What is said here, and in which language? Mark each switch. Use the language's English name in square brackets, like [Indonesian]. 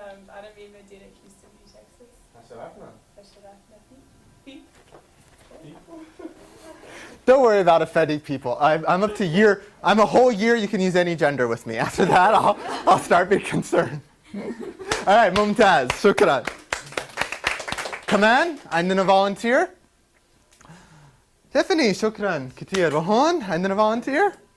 [Arabic] أنا من مدينة هيوستن في تكساس تشرفنا تشرفنا فيك [English] Don't worry about offending people. I'm up to year. I'm a whole year. You can use any gender with me. After that, I'll start being concerned. All right, ممتاز. [Arabic] شكرا. كمان عندنا volunteer. Tiffany, شكرا كتير. وهون عندنا volunteer.